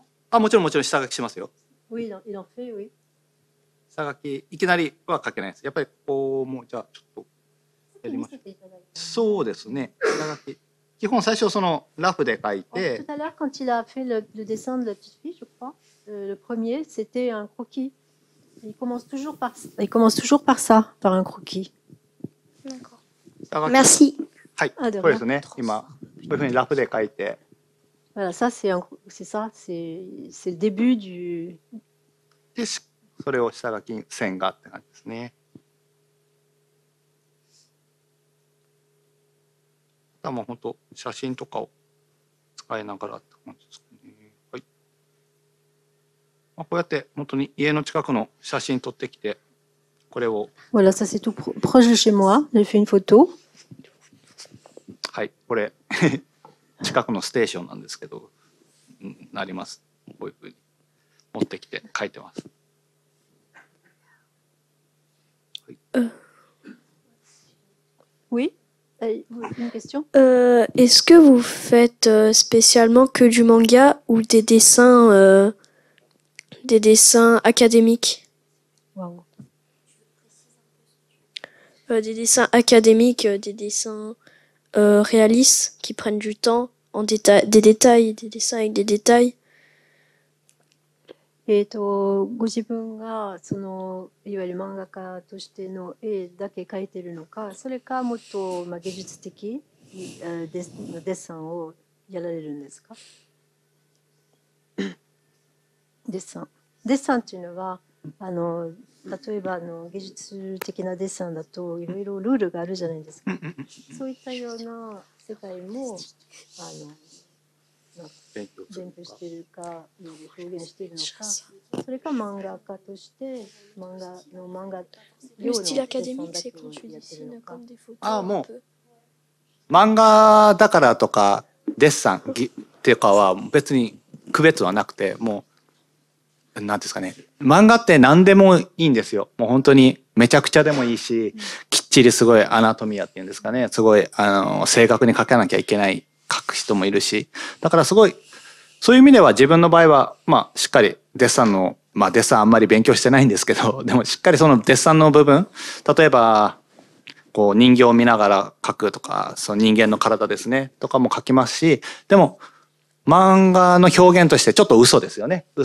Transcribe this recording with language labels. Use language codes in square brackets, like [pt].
[ja] あ、もちろんもちろん下書きしますよ。 [fr] Oui, il en fait, oui. [ja] 下書きいきなりは書けないです。やっぱりこうもうじゃあちょっとやりましょう。そうですね。下書き。基本最初そのラフで書いて。 [fr] Tout à l'heure, quand il a fait le dessin de la petite fille, je crois, le premier, c'était un croquis. Il commence toujours par ça, par un croquis. D'accord. Merci. [ja] はい、これですね。今こういうふうにラフで書いて。 [fr] Voilà, ça c'est le début du. [ja] で、それを下書き線がって感じですね。あとはもう本当写真とかを使いながらって感じですね。はい。まあ、こうやって本当に家の近くの写真撮ってきて、これを。 [fr] Voilà, ça c'est tout proche de chez moi. J'ai fait une photo. [ja] はい、これ近くのステーションなんですけど、なります。こういうふうに持ってきて書いてます。はい、 [fr] Oui, une question. Est-ce que vous faites spécialement que du manga ou des dessins académiques? Wow. Des dessins académiques, des dessins réalistes qui prennent du temps, des détails, des dessins avec des détails. [ja] ご自分がいわゆる漫画家としての絵だけ描いてるのか、それかもっと芸術的デッサンをやられるんですか？デッサンっていうのは例えば芸術的なデッサンだといろいろルールがあるじゃないですか。そういったような世界も勉強しているか表現しているのか、それか漫画家として漫画 [fr] Le style académique, c'est quand tu dessines comme des photos. [ja] ああ、もう漫画だからとかデッサンっていうかは別に区別はなくて、もうなんですかね、漫画って何でもいいんですよ。もう本当にめちゃくちゃでもいいし、きっちりすごいアナトミアっていうんですかね、すごい正確に描かなきゃいけない書く人もいるし、だからすごいそういう意味では自分の場合はまあしっかりデッサンのデッサンあんまり勉強してないんですけど、でもしっかりそのデッサンの部分、例えばこう人形を見ながら描くとか、その人間の体ですねとかも描きますし、でも漫画の表現としてちょっと嘘ですよね。